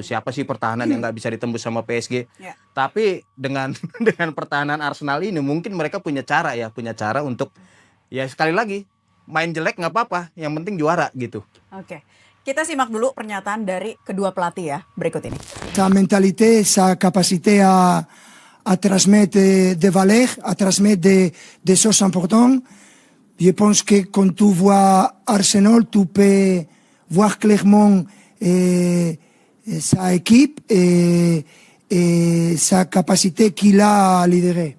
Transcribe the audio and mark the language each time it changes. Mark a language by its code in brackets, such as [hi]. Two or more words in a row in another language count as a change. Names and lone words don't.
[id] Siapa sih pertahanan yang nggak bisa ditembus sama PSG? Tapi dengan pertahanan Arsenal ini mungkin mereka punya cara untuk ya sekali lagi main jelek nggak apa-apa, yang penting juara gitu. Oke. Kita simak dulu pernyataan dari kedua pelatih ya, berikut ini. [fr] Ta mentalité, sa capacité à transmettre des valeurs, à transmettre des choses importantes. Je pense que quand tu vois Arsenal, tu peux voir clairement sa équipe et sa capacité qu'il a à lidérer.